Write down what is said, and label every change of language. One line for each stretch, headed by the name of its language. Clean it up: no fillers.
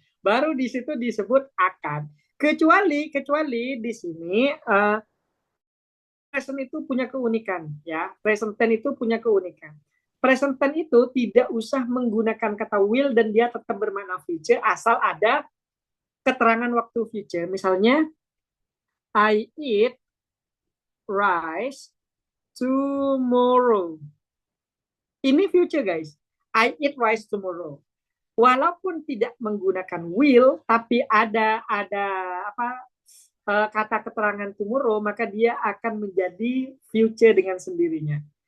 Indonesian: Baru di situ disebut akan. Kecuali di sini present itu punya keunikan, ya. Present tense itu punya keunikan. Present tense itu tidak usah menggunakan kata will dan dia tetap bermakna future asal ada keterangan waktu future.
English: Misalnya, I eat rice tomorrow.
Indonesian: Ini
English: future, guys. I eat rice tomorrow.
Indonesian: Walaupun tidak menggunakan will, tapi ada apa kata keterangan tomorrow, maka dia akan menjadi future dengan sendirinya.